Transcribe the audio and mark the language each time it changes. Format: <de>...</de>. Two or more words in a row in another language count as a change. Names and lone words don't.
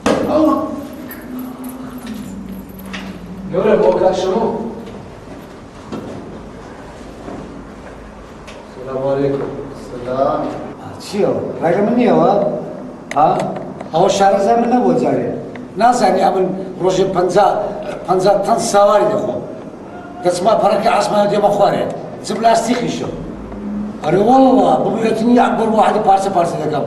<ckb>گەورە بۆ کاشەمە</ckb> <ar>السلام عليكم. السلام.</ar> <ckb>چییە؟ ڕێگە من نییەوە؟ ها؟ ئەوە شارەزای من نەبووە جارێ. نازانی ئەمن ڕۆژێ 50 تەن ساواری دەخۆم. دەچما پەرەکە ئاسمانە دێمە خوارێ. چ پلاستیقیشە. ئەرێ وەڵڵا ببوێتنی ئەکبەر واحدە پارچە پارچە دەکەم.</ckb>